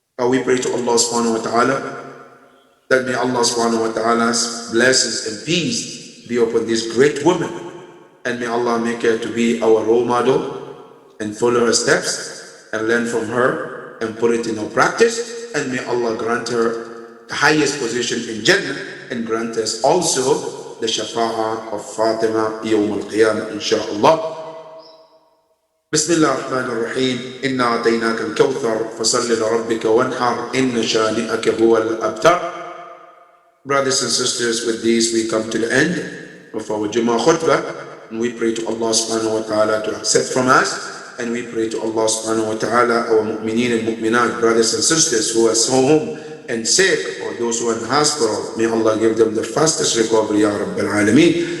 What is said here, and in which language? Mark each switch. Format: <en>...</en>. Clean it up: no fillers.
<en>We pray to Allah subhanahu wa ta'ala that may Allah subhanahu wa ta'ala's blessings and peace be upon this great woman, and may Allah make her to be our role model and follow her steps and learn from her and put it in our practice, and may Allah grant her the highest position in Jannah and grant us also the shafa'ah of Fatima yawm al-qiyamah inshaAllah.</en> <ar>بسم الله الرحمن الرحيم إنا أعطيناك الكوثر فصل لربك وانحر إن شانئك هو الأبتر.</ar> <en>Brothers and sisters, with this we come to the end of our Jummah khutbah, and we pray to Allah subhanahu wa ta'ala to accept from us, and we pray to Allah subhanahu wa ta'ala our mu'mineen and mu'minat, brothers and sisters who are home and sick, or those who are in the hospital, may Allah give them the fastest recovery, Ya Rabbil Alameen.</en>